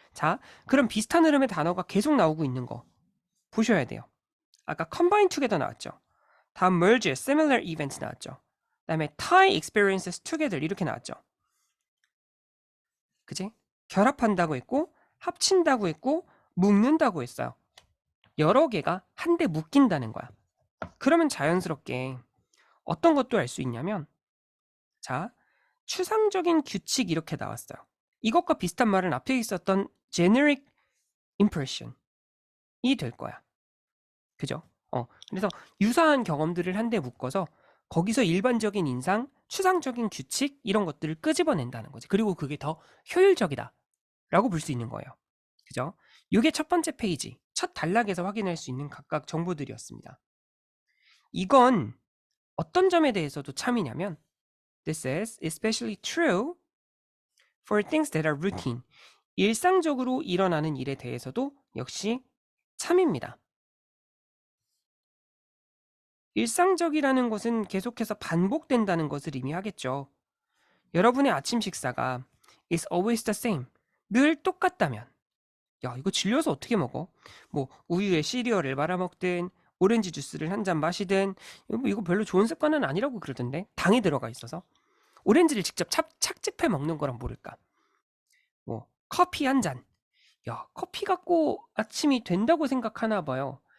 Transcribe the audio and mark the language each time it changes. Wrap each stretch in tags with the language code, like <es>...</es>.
<ko>자, 그럼 비슷한 흐름의 단어가 계속 나오고 있는 거 보셔야 돼요. 아까 combine together 나왔죠. 다음 merge, similar events 나왔죠. 그다음에 tie experiences together 이렇게 나왔죠. 그치? 결합한다고 했고 합친다고 했고 묶는다고 했어요. 여러 개가 한데 묶인다는 거야. 그러면 자연스럽게 어떤 것도 알 수 있냐면 자, 추상적인 규칙 이렇게 나왔어요. 이것과 비슷한 말은 앞에 있었던 generic impression이 될 거야. 그죠? 그래서 유사한 경험들을 한데 묶어서 거기서 일반적인 인상, 추상적인 규칙 이런 것들을 끄집어낸다는 거지. 그리고 그게 더 효율적이다 라고 볼 수 있는 거예요. 그죠? 이게 첫 번째 페이지, 첫 단락에서 확인할 수 있는 각각 정보들이었습니다. 이건 어떤 점에 대해서도 참이냐면</ko> <en>This is especially true for things that are routine.</en> <ko>일상적으로 일어나는 일에 대해서도 역시 참입니다. 일상적이라는 것은 계속해서 반복된다는 것을 의미하겠죠. 여러분의 아침 식사가</ko> <en>is always the same.</en> <ko>늘 똑같다면 야, 이거 질려서 어떻게 먹어? 뭐 우유에 시리얼을 말아 먹든 오렌지 주스를 한 잔 마시든 이거 별로 좋은 습관은 아니라고 그러던데 당이 들어가 있어서 오렌지를 직접 착즙해 먹는 거랑 모를까? 뭐 커피 한 잔. 야, 커피 갖고 아침이 된다고 생각하나 봐요.</ko>